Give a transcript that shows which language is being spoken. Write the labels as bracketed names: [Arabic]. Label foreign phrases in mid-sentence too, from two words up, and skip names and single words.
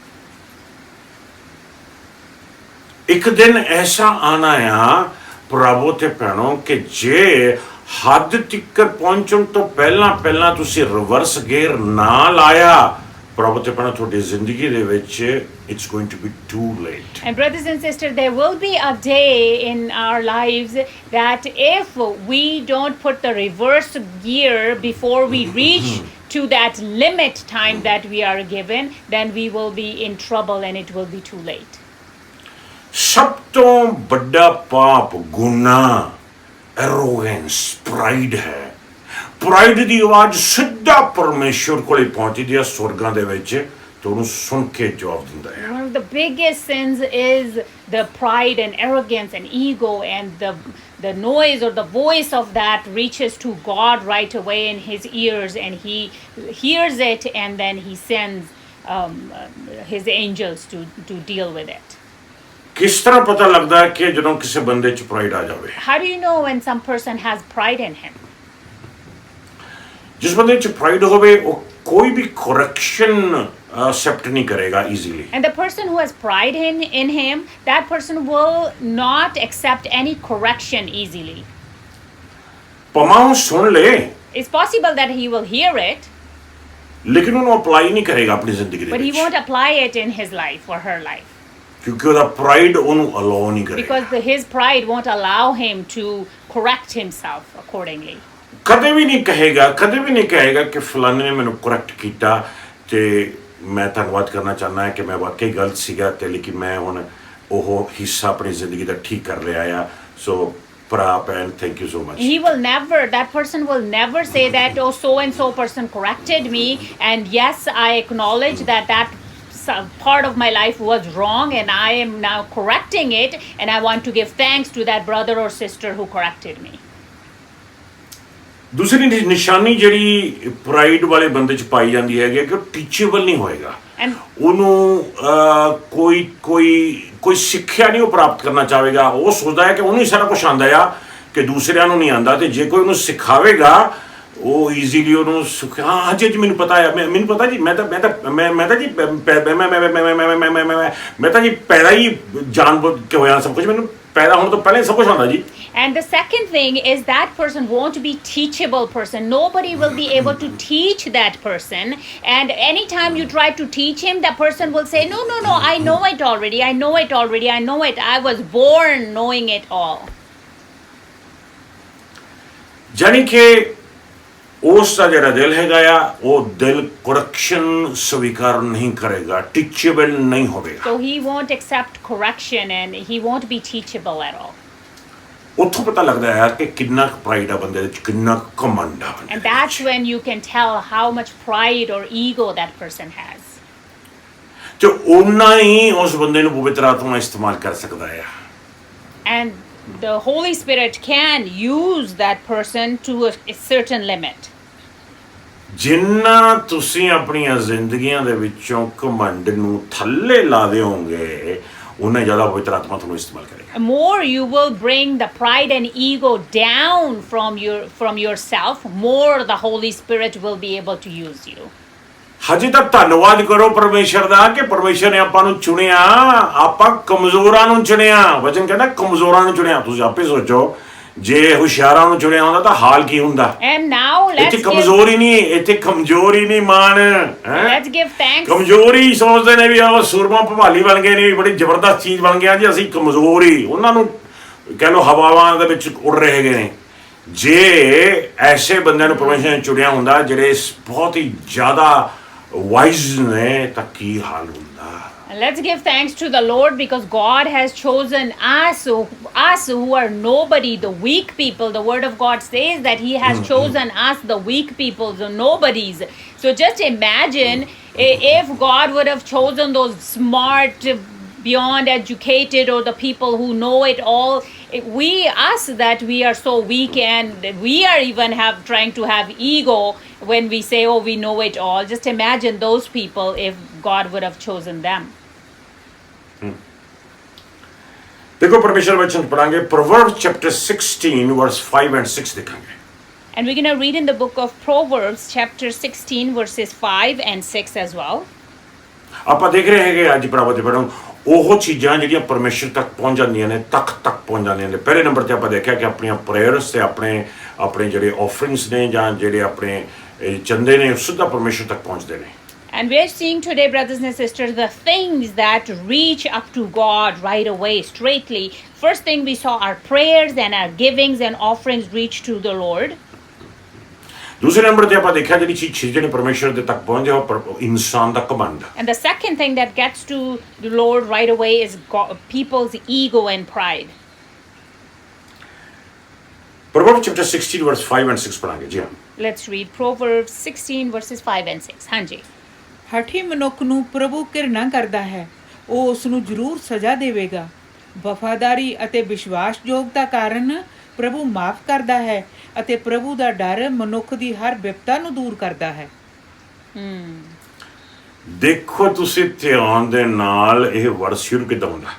[Punjabi] ਇੱਕ ਦਿਨ ਐਸਾ ਆਣਾ ਆ ਪ੍ਰਭੂ ਤੇ ਭੈਣੋ ਕਿ ਜੇ ਹੱਦ ਤੱਕ ਪਹੁੰਚਣ ਤੋਂ ਪਹਿਲਾਂ ਤੁਸੀਂ [English] reverse gear [Punjabi] ਨਾ ਲਾਇਆ ਪ੍ਰਭੂ ਤੇ ਭੈਣੋ ਤੁਹਾਡੀ ਜ਼ਿੰਦਗੀ ਦੇ ਵਿੱਚ [English] it's going to be too late. And brothers and sisters, there will be a day in our lives that if we don't put the reverse gear before we reach to that limit time that we are given, then we will be in trouble and it will be too late. [Punjabi] ਸਭ ਤੋਂ ਵੱਡਾ ਪਾਪ ਗੁਨਾਹ [English] arrogance pride [Punjabi] ਹੈ। ਪ੍ਰਾਈਡ ਦੀ ਆਵਾਜ਼ ਸਿੱਧਾ ਪਰਮੇਸ਼ਰ ਕੋਲੇ ਪਹੁੰਚਦੀ ਹੈ ਸਵਰਗਾਂ ਦੇ ਵਿੱਚ ਤੇ ਉਹਨੂੰ ਸੁਣ ਕੇ ਜਵਾਬ ਦਿੰਦਾ ਹੈ। [English] One of the biggest sins is the pride and arrogance and ego, and the noise or the voice of that reaches to God right away in his ears, and he hears it, and then he sends his angels to deal with it. [Punjabi] ਕਿਸ ਤਰ੍ਹਾਂ ਪਤਾ ਲੱਗਦਾ ਹੈ ਕਿ ਜਦੋਂ ਕਿਸੇ ਬੰਦੇ 'ਚ ਪ੍ਰਾਈਡ ਆ ਜਾਵੇ? [English] How do you know when some person has pride in him? [Punjabi] ਜਿਸ ਬੰਦੇ 'ਚ ਪ੍ਰਾਈਡ ਹੋਵੇ ਉਹ ਕੋਈ ਵੀ [English] correction accept [Punjabi] ਨਹੀਂ ਕਰੇਗਾ ਈਜ਼ੀਲੀ। [English] And the person who has pride in him, that person will not accept any correction easily. [Punjabi] ਭਾਵੇਂ ਉਹ ਸੁਣ ਲੇ [English] It's possible that he will hear it, [Punjabi] ਲੇਕਿਨ ਉਹਨੂੰ ਅਪਲਾਈ ਨਹੀਂ ਕਰੇਗਾ ਆਪਣੀ ਜ਼ਿੰਦਗੀ ਦੇ [English] but he [Punjabi] ਵਿੱਚ [English] won't apply it in his life or her life. [Punjabi] ਕਿਉਂਕਿ ਉਹਦਾ ਪ੍ਰਾਈਡ ਉਹਨੂੰ ਅਲਾਉ ਨਹੀਂ ਕਰੇਗਾ। [English] Because his pride won't allow him to correct himself accordingly. [Punjabi] ਕਦੇ ਵੀ ਨਹੀਂ ਕਹੇਗਾ ਕਿ ਫਲਾਣੇ ਨੇ ਮੈਨੂੰ ਕਰੈਕਟ ਕੀਤਾ ਤੇ ਮੈਂ ਧੰਨਵਾਦ ਕਰਨਾ ਚਾਹੁੰਦਾ ਹਾਂ ਕਿ ਮੈਂ ਵਾਕਈ ਗਲਤ ਸੀਗਾ ਤੇ ਲੇਕਿਨ ਮੈਂ ਹੁਣ ਉਹ ਹਿੱਸਾ ਆਪਣੀ ਜ਼ਿੰਦਗੀ ਦਾ ਠੀਕ ਕਰ ਲਿਆ ਆ। [English] ਸੋ prap and thank you so much. That person will never say that, oh, so and so person corrected me, and yes, I acknowledge that part of my life was wrong and I am now correcting it, and I want to give thanks to that brother or sister who corrected me. [Punjabi] ਦੂਸਰੀ ਨਿਸ਼ਾਨੀ ਜਿਹੜੀ ਪ੍ਰਾਈਡ ਵਾਲੇ ਬੰਦੇ 'ਚ ਪਾਈ ਜਾਂਦੀ ਹੈਗੀ ਕਿ ਉਹ ਟੀਚੇਬਲ ਨਹੀਂ ਹੋਏਗਾ। ਉਹਨੂੰ ਕੋਈ ਸਿੱਖਿਆ ਨਹੀਂ ਉਹ ਪ੍ਰਾਪਤ ਕਰਨਾ ਚਾਹੇਗਾ। ਉਹ ਸੋਚਦਾ ਹੈ ਕਿ ਉਹਨੂੰ ਹੀ ਸਾਰਾ ਕੁਝ ਆਉਂਦਾ ਆ ਕਿ ਦੂਸਰਿਆਂ ਨੂੰ ਨਹੀਂ ਆਉਂਦਾ, ਤੇ ਜੇ ਕੋਈ ਉਹਨੂੰ ਸਿਖਾਵੇਗਾ ਉਹ ਈਜ਼ੀਲੀ ਉਹਨੂੰ ਹਾਂ ਜੀ ਮੈਨੂੰ ਪਤਾ ਆ, ਮੈਨੂੰ ਪਤਾ ਜੀ ਮੈਂ ਤਾਂ ਜੀ ਪੈਦਾ ਹੀ ਜਾਣ ਕੇ ਹੋਇਆ ਸਭ ਕੁਝ, ਮੈਨੂੰ ਪੈਦਾ ਹੋਣ ਤੋਂ ਪਹਿਲਾਂ ਸਭ ਕੁਝ ਆਉਂਦਾ ਜੀ। [English] And the second thing is that person won't be teachable person. Nobody will be able to teach that person. And anytime you try to teach him, that person will say, no, I know it already. I was born knowing it all. [Punjabi] ਜਾਨੀ ਕਿ ਉਸ ਦਾ ਜਿਹੜਾ ਦਿਲ ਹੈਗਾ ਆ ਉਹ ਦਿਲ ਕਰੈਕਸ਼ਨ ਸਵੀਕਾਰ ਨਹੀਂ ਕਰੇਗਾ, ਟੀਚੇਬਲ ਨਹੀਂ ਹੋਵੇਗਾ। [English] So he won't accept correction and he won't be teachable at all. [Punjabi] ਉੱਥੋਂ ਪਤਾ ਲੱਗਦਾ ਹੈ ਕਿ ਕਿੰਨਾ ਪ੍ਰਾਈਡ ਆ ਬੰਦੇ ਵਿੱਚ, ਕਿੰਨਾ ਘਮੰਡ ਆ ਬੰਦੇ [English] And that's when you can tell how much pride or ego that person has. [Punjabi] ਤੇ ਉਹਨਾਂ ਹੀ ਉਸ ਬੰਦੇ ਨੂੰ ਪਵਿੱਤਰ ਆਤਮਾ ਇਸਤੇਮਾਲ ਕਰ ਸਕਦਾ ਹੈ। [English] And the Holy Spirit can use that person to a certain limit. [Punjabi] ਜਿੰਨਾ ਤੁਸੀਂ ਆਪਣੀਆਂ ਜ਼ਿੰਦਗੀਆਂ ਦੇ ਵਿੱਚੋਂ ਘਮੰਡ ਨੂੰ ਥੱਲੇ ਲਾ ਦਿਓਗੇ ਉਹਨਾਂ ਜ਼ਿਆਦਾ ਪਵਿੱਤਰ ਆਤਮਾ ਤੁਹਾਨੂੰ ਇਸਤੇਮਾਲ ਕਰੇਗਾ। [English] The more you will bring the pride and ego down from yourself, more the Holy Spirit will be able to use you. [Punjabi] ਹਜੇ ਤਾਂ ਧੰਨਵਾਦ ਕਰੋ ਪਰਮੇਸ਼ਰ ਦਾ ਕਿ ਪਰਮੇਸ਼ਰ ਨੇ ਆਪਾਂ ਨੂੰ ਚੁਣਿਆ, ਆਪਾਂ ਕਮਜ਼ੋਰਾਂ ਨੂੰ ਚੁਣਿਆ। ਵਚਨ ਕਹਿੰਦਾ ਕਮਜ਼ੋਰਾਂ ਨੂੰ ਚੁਣਿਆ। ਤੁਸੀਂ ਆਪੇ ਸੋਚੋ ਜੇ ਹੁਸ਼ਿਆਰਾਂ ਨੂੰ ਚੁਣਿਆ ਹੁੰਦਾ ਤਾਂ ਹਾਲ ਕੀ ਹੁੰਦਾ। [English] And now [Punjabi] ਇੱਥੇ ਕਮਜ਼ੋਰੀ ਨਹੀਂ ਮਾਣ ਹੈ। [English] let's give thanks. [Punjabi] ਕਮਜ਼ੋਰੀ ਸੋਚਦੇ ਨੇ ਵੀ ਉਹ ਸੂਰਮਾ ਭਵਾਲੀ ਬਣ ਗਏ ਨੇ, ਵੀ ਬੜੀ ਜ਼ਬਰਦਸਤ ਚੀਜ਼ ਬਣ ਗਿਆ ਜੀ ਅਸੀਂ। ਕਮਜ਼ੋਰੀ ਉਹਨਾਂ ਨੂੰ ਕਹਿ ਲਓ ਹਵਾਵਾਂ ਦੇ ਵਿੱਚ ਉੱਡ ਰਹੇ ਹੈਗੇ ਨੇ। ਜੇ ਐਸੇ ਬੰਦਿਆਂ ਨੂੰ ਪਰਮੇਸ਼ਰ ਨੇ ਚੁਣਿਆ ਹੁੰਦਾ ਜਿਹੜੇ ਬਹੁਤ ਹੀ ਜ਼ਿਆਦਾ ਵਾਈਜ਼ ਨੇ ਤਾਂ ਕੀ ਹਾਲ ਹੁੰਦਾ। [English] And let's give thanks to the Lord because God has chosen us who are nobody, the weak people. The word of God says that he has chosen us, the weak people, the nobodies. So just imagine if God would have chosen those smart, beyond educated, or the people who know it all. We are so weak, and we are even trying to have ego when we say, oh, we know it all. Just imagine those people if God would have chosen them. [Punjabi] ਦੇਖੋ ਪਰਮੇਸ਼ਰ ਵਚਨ ਪੜ੍ਹਾਂਗੇ [English] Proverbs chapter 16 verse 5 and 6 [Punjabi] ਦੇਖਾਂਗੇ। [English] And we're going to read in the book of Proverbs chapter 16 verses 5 and 6 as well. [Punjabi] ਆਪਾਂ ਦੇਖ ਰਹੇ ਹੈਗੇ ਅੱਜ ਭਰਾਵਾਂ ਤੇ ਭੈਣਾਂ ਉਹ ਚੀਜ਼ਾਂ ਜਿਹੜੀਆਂ ਪਰਮੇਸ਼ਰ ਤੱਕ ਪਹੁੰਚ ਜਾਂਦੀਆਂ ਨੇ, ਤੱਕ ਪਹੁੰਚ ਜਾਂਦੀਆਂ ਨੇ। ਪਹਿਲੇ ਨੰਬਰ ਤੇ ਆਪਾਂ ਦੇਖਿਆ ਕਿ ਆਪਣੀਆਂ ਪ੍ਰੇਅਰਸ ਤੇ ਆਪਣੇ ਜਿਹੜੇ ਆਫਰਿੰਗਸ ਨੇ ਜਾਂ ਜਿਹੜੇ ਆਪਣੇ ਚੰਦੇ ਨੇ ਸਿੱਧਾ ਪਰਮੇਸ਼ਰ ਤੱਕ ਪਹੁੰਚਦੇ ਨੇ। [English] And we are seeing today, brothers and sisters, the things that reach up to God right away, straightly. First thing we saw, our prayers and our givings and offerings reach to the Lord. [Punjabi] ਦੂਸਰੇ ਨੰਬਰ ਤੇ ਆਪਾਂ ਦੇਖਿਆ ਜਿਹੜੀ ਚੀਜ਼ ਜਿਹੜੀ ਪਰਮੇਸ਼ਰ ਦੇ ਤੱਕ ਪਹੁੰਚ ਜਾਏ ਉਹ ਇਨਸਾਨ ਦਾ ਘਮੰਡ। [English] And the second thing that gets to the Lord right away is people's ego and pride. Proverbs chapter 16 verse 5 and 6 [Punjabi] ਪੜਾਂਗੇ ਜੀ। [English] Let's read Proverbs 16 verses 5 and 6. [Punjabi] ਹਾਂਜੀ। ਹਠੀ ਮਨੁੱਖ ਨੂੰ ਪ੍ਰਭੂ ਘਿਰਣਾ ਕਰਦਾ ਹੈ, ਉਹ ਉਸ ਨੂੰ ਜ਼ਰੂਰ ਸਜ਼ਾ ਦੇਵੇਗਾ। ਵਫਾਦਾਰੀ ਅਤੇ ਵਿਸ਼ਵਾਸਯੋਗਤਾ ਕਾਰਨ ਪ੍ਰਭੂ ਮਾਫ ਕਰਦਾ ਹੈ ਅਤੇ ਪ੍ਰਭੂ ਦਾ ਡਰ ਮਨੁੱਖ ਦੀ ਹਰ ਵਿਪਤਾ ਨੂੰ ਦੂਰ ਕਰਦਾ ਹੈ। ਦੇਖੋ ਤੁਸੀਂ ਧਿਆਨ ਦੇ ਨਾਲ ਇਹ ਵਰਸ ਸ਼ੁਰੂ ਕਿੱਦਾਂ ਹੁੰਦਾ।